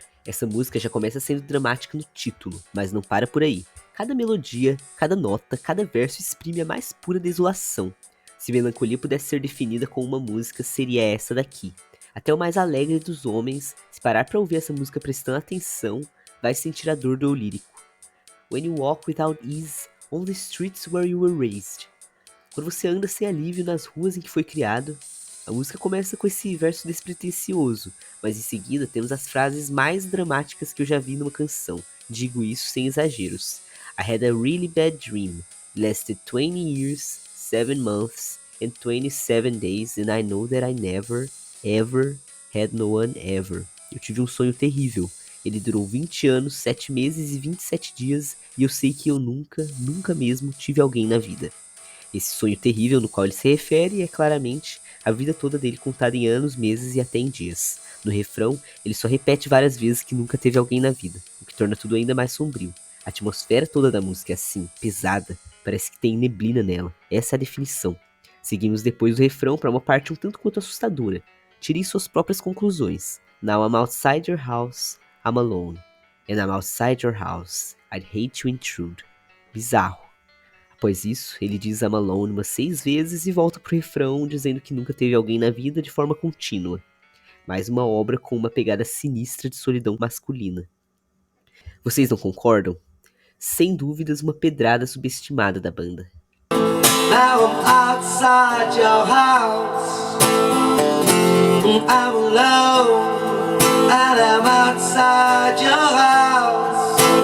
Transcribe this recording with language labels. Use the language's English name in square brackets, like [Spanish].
[Portuguese] Essa música já começa sendo dramática no título, mas não para por aí. Cada melodia, cada nota, cada verso exprime a mais pura desolação. Se melancolia pudesse ser definida com uma música, seria essa daqui. Até o mais alegre dos homens, se parar para ouvir essa música prestando atenção, vai sentir a dor do eu lírico. [English] When you walk without ease on the streets where you were raised. [Portuguese] Quando você anda sem alívio nas ruas em que foi criado. A música começa com esse verso despretensioso, mas em seguida temos as frases mais dramáticas que eu já vi numa canção. Digo isso sem exageros. [English] I had a really bad dream. Lasted 20 years, 7 months, and 27 days, and I know that I never, ever had no one ever. [Portuguese] Eu tive um sonho terrível. Ele durou 20 anos, 7 meses e 27 dias, e eu sei que eu nunca, nunca mesmo tive alguém na vida. Esse sonho terrível no qual ele se refere é claramente a vida toda dele contada em anos, meses e até em dias. No refrão, ele só repete várias vezes que nunca teve alguém na vida, o que torna tudo ainda mais sombrio. A atmosfera toda da música é assim, pesada, parece que tem neblina nela. Essa é a definição. Seguimos depois do refrão para uma parte um tanto quanto assustadora. Tirem suas próprias conclusões. [English] Now I'm outside your house, I'm alone. And I'm outside your house, I'd hate to intrude. [Portuguese] Bizarro. Após isso, ele diz [English] I'm alone [Portuguese] umas 6 vezes e volta pro refrão dizendo que nunca teve alguém na vida de forma contínua. Mais uma obra com uma pegada sinistra de solidão masculina. Vocês não concordam? Sem dúvidas, uma pedrada subestimada da banda. [English] Now I'm outside your house, I'm alone, and I'm outside your house.